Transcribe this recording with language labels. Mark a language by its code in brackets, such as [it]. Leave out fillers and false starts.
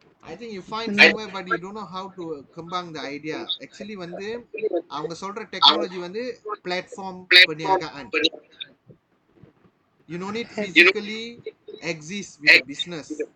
[en] I think you find somewhere but you don't know how to kembang the idea. [ta] Actually வந்து அவங்க சொல்ற technology வந்து platform perniagaan. [en] You don't need physically exist with a business.